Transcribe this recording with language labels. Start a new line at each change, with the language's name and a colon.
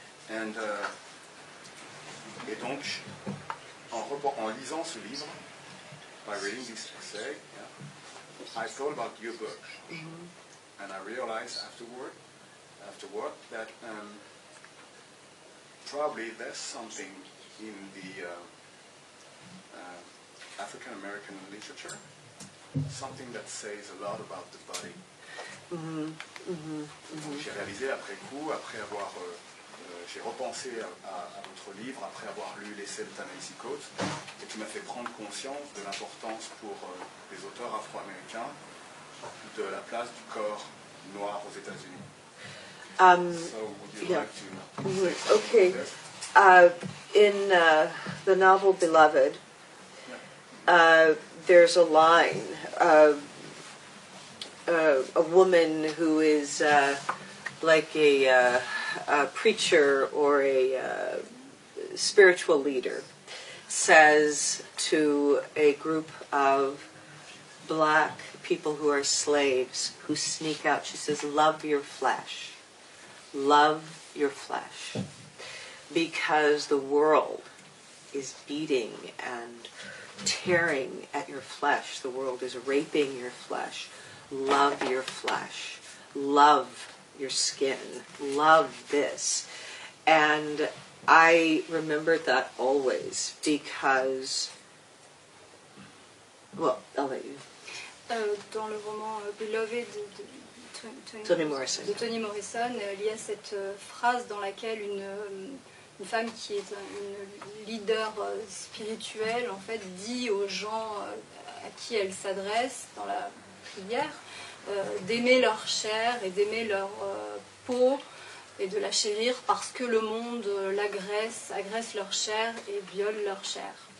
English: And,
French: et donc, en lisant ce livre,
English: by reading this essay, I thought about your book, and I realized afterward that probably there's something in the African American literature, something that says a lot about the body.
French: J'ai réalisé après coup, après avoir j'ai repensé à votre livre après avoir lu l'essai de Ta-Nehisi Coates, et qui m'a fait prendre conscience de l'importance pour les auteurs afro-américains de la place du corps noir aux États-Unis.
English: So would you like to say something Okay. about this? In the novel Beloved, there's a line, a woman who is like a preacher or a spiritual leader says to a group of black people who are slaves who sneak out, she says, love your flesh. Love your flesh. Because the world is beating and tearing at your flesh. The world is raping your flesh. Love your flesh. Love your skin. Love this. And I remembered that always because, well, I'll let you.
French: Dans le roman Beloved de Toni Morrison, il y a cette phrase dans laquelle une femme qui est une leader spirituelle en fait dit aux gens à qui elle s'adresse dans la prière d'aimer leur chair et d'aimer leur peau et de la chérir parce que le monde agresse leur chair et viole leur chair.